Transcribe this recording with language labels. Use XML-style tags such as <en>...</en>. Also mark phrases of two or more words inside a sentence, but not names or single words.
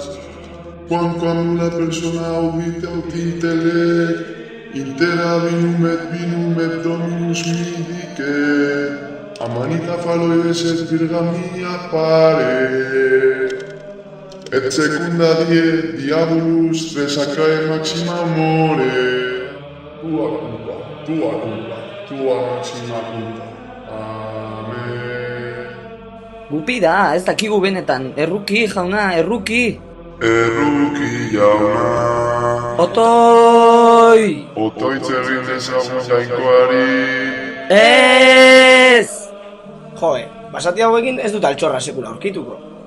<la>Quamquam nulla persona audite aut intellect, intera vinum et Dominus midicet, amanita faloides et virgamia pare, et secunda die diabolus resacae maxima more, tua maxima culpa. Amen.</la> <eu>Gupi da, ez dakigu benetan. Erruki, jauna, erruki. Erruki jauna. Otoi! Otoitz egin dezagun Jainkoari. Ez! Joe, basati hauekin ez dut altxorra sekula aurkituko.</eu>